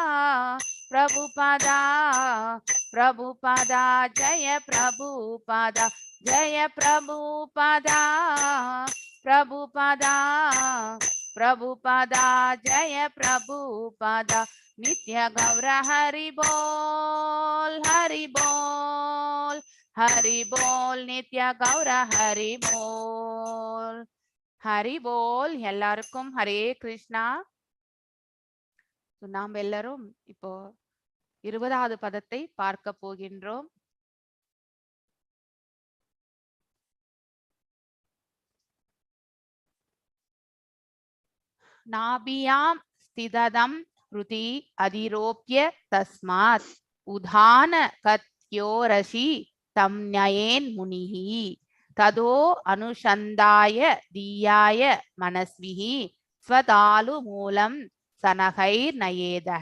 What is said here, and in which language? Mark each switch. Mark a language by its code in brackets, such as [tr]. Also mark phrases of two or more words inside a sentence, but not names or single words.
[sa] जय प्रभुपाद, जय प्रभुपाद, जय प्रभुपाद, नित्य गौर हरि बोल, नित्य गौर हरि बोल, [ta] எல்லாருக்கும் ஹரே கிருஷ்ணா. நாம் எல்லாரும் இப்போ 20வது பதத்தை பார்க்க போகின்றோம். [sa] नाभ्यां स्थितं हृदि अधिरोप्य तस्मात् उदान गत्योरसि तं नयेत् मुनिः ततो अनुसन्धाय धिया मनस्वी स्वतालु मूलं शनकैर् नयेत.